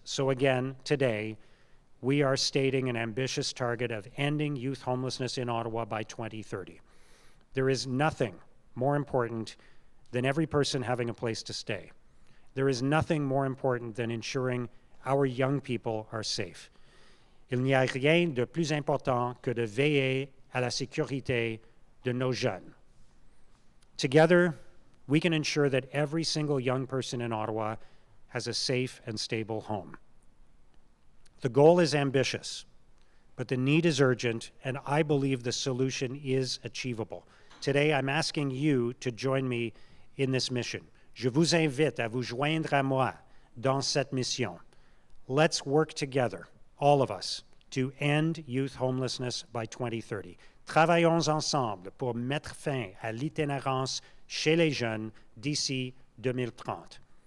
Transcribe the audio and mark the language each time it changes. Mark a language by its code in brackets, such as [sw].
[en] So again, today, we are stating an ambitious target of ending youth homelessness in Ottawa by 2030. There is nothing more important than every person having a place to stay. There is nothing more important than ensuring our young people are safe. [fr] Il n'y a rien de plus important que de veiller à la sécurité de nos jeunes. [en] Together, we can ensure that every single young person in Ottawa has a safe and stable home. The goal is ambitious, but the need is urgent, and I believe the solution is achievable. Today, I'm asking you to join me in this mission. [fr] Je vous invite à vous joindre à moi dans cette mission. [en] Let's work together, all of us, to end youth homelessness by 2030. [fr] Travaillons ensemble pour mettre fin à l'itinérance chez les jeunes d'ici 2030.